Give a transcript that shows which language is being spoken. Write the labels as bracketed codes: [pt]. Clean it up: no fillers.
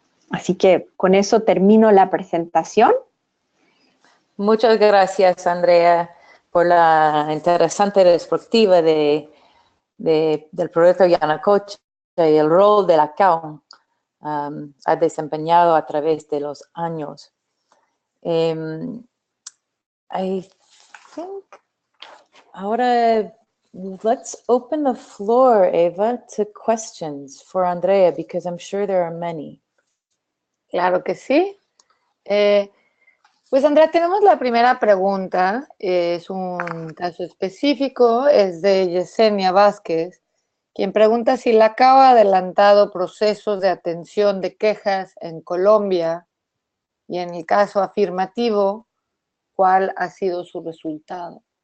[es] Así que con eso termino la presentación. Muchas gracias, Andrea, por la interesante perspectiva de del proyecto Yanacocha y el rol de la CAO ha desempeñado a través de los años. [en] I think [es] ahora [en] let's open the floor, Eva, to questions for Andrea, because I'm sure there are many. [es] Claro que sí. Pues Andrea, tenemos la primera pregunta, es un caso específico, es de Yesenia Vázquez, quien pregunta si la CAO ha adelantado procesos de atención de quejas en Colombia y en el caso afirmativo, ¿cuál ha sido su resultado?